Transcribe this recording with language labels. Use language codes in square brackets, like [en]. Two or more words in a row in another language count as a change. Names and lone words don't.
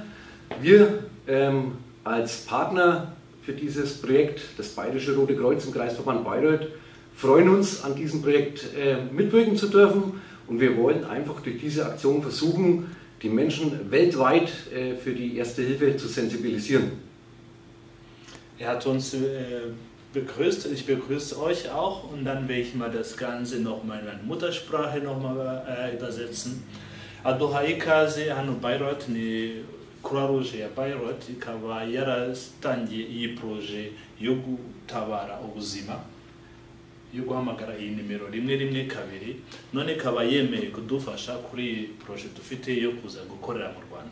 [de] Wir als Partner für dieses Projekt, das Bayerische Rote Kreuz im Kreisverband Bayreuth, freuen uns, an diesem Projekt mitwirken zu dürfen, und wir wollen einfach durch diese Aktion versuchen, die Menschen weltweit für die Erste Hilfe zu sensibilisieren. Er hat uns begrüßt, ich begrüße euch auch, und dann werde ich mal das Ganze nochmal in meine Muttersprache übersetzen. [rw] Aduha ikaze hano Bayreuth ni Croix Rouge ya Bayreuth ikaba yaratangiye iyi projet yo gutabara ubuzima, yo guhamagara iyi nimero 112, none ikaba yemeye kudufasha kuri iyi projet dufite yo kuza gukorera mu Rwanda.